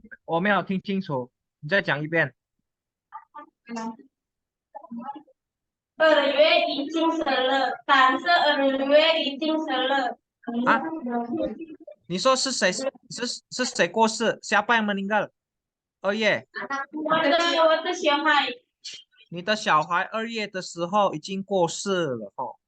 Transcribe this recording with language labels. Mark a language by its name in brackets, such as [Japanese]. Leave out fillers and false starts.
[Chinese] 我没有听清楚，你再讲一遍。 2月已经生了，2月已经生了。啊，你说是谁？是谁过世？ [Indonesian] Siapa yang meninggal？ [Chinese] 2月，我的小孩，你的小孩2月的时候已经过世了哦。